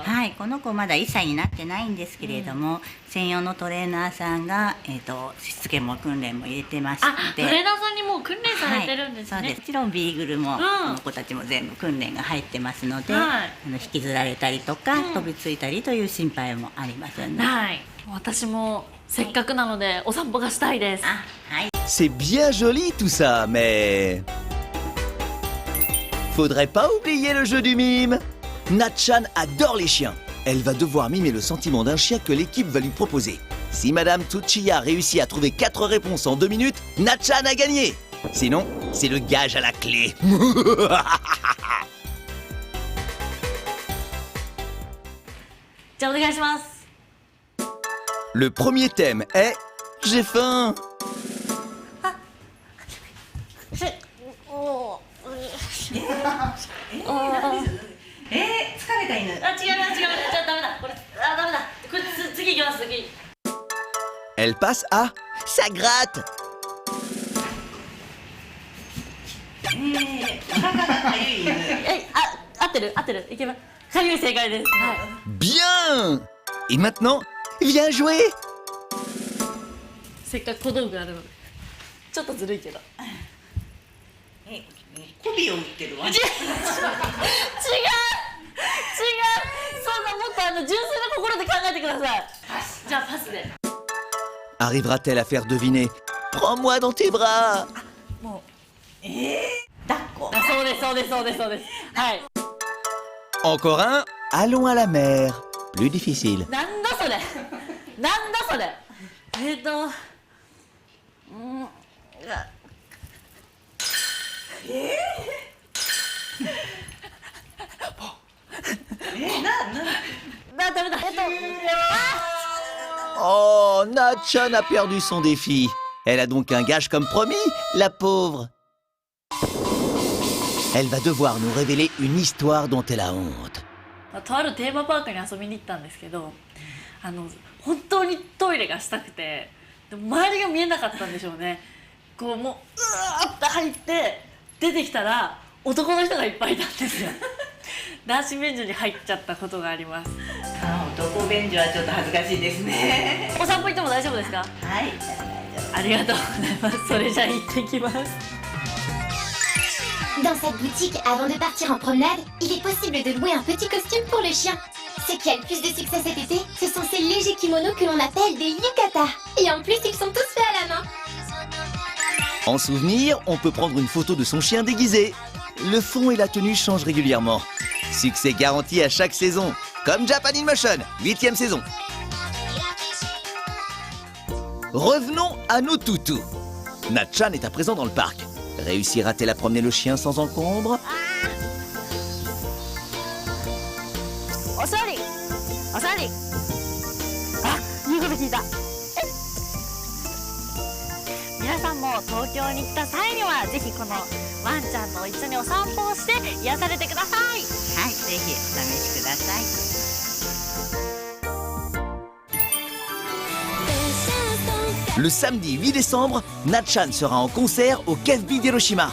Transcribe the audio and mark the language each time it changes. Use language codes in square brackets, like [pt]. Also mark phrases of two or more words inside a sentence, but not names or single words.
[ja] はい、この子まだ1歳になってないんですけれども、専用のトレーナーさんが、しつけも訓練も入れてまして、トレーナーさんにもう訓練されてるんですね。はい、そうです。もちろんビーグルも、この子たちも全部訓練が入ってますので、引きずられたりとか、飛びついたりという心配もありませんね。はい、私もせっかくなのでお散歩がしたいです。はい。 [fr] C'est bien joli tout ça, mais... Faudrait pas oublier le jeu du mime. Natchan adore les chiens. Elle va devoir mimer le sentiment d'un chien que l'équipe va lui proposer. Si Madame Tsuchiya réussit à trouver 4 réponses en 2 minutes, Natchan a gagné. Sinon, c'est le gage à la clé. Le premier thème est « J'ai faim ». [ja] 疲れた犬。違う。じゃあダメだ。これダメだ。これ次行きます。次。 [fr] Elle passe à « Ça gratte ». [ja] お腹がかゆい犬。合ってる。いけば。かゆい正解です。はい。 [fr] Bien. Et maintenant, viens jouer. [ja] せっかく小道具あるので。ちょっとずるいけど。媚びを売ってるわ。違う。そんなもっと純粋な心で考えてください。じゃあパスで。 [fr] Arrivera-t-elle à faire deviner « Prends-moi dans tes bras ». [ja] もう抱っこ。そうですそうですそうです。はい。 [fr] Encore un, allons à la mer. Plus difficile. [ja] なんだそれ。なんだそれ。ダメだ。 [fr] Oh, Natchan a perdu son défi. Elle a donc un gage comme promis, la pauvre. Elle va devoir nous révéler une histoire dont elle a honte. [ja] とあるテーマパークに遊びに行ったんですけど、本当にトイレがしたくて、でも周りが見えなかったんでしょうね。こうもううわーって入って出てきたら男の人がいっぱいいたんですよ。男子便所に入っちゃったことがあります。男便所はちょっと恥ずかしいですね。お散歩行っても大丈夫ですか？はい、大丈夫。ありがとうございます。それじゃあ行ってきます。 [fr] Dans cette boutique, avant de partir en promenade, il est possible de louer un petit costume pour le chien. Ce qui a le plus de succès cet été, ce sont ces légers kimonos que l'on appelle des yukata. Et en plus, ils sont tous faits à la main. En souvenir, on peut prendre une photo de son chien déguisé. Le fond et la tenue changent régulièrement. Succès garanti à chaque saison. Comme Japan in Motion, 8e saison. Revenons à nos toutous. Natchan est à présent dans le parc. Réussira-t-elle à promener le chien sans encombre? [ja] お座り。お座り。あ、言うこと聞いた。皆さんも東京に来た際にはぜひこのワンちゃんと一緒にお散歩をして癒されてください。はい、ぜひお試しください。 [fr] Le samedi 8 décembre, Natchan sera en concert au KFB d'Hiroshima.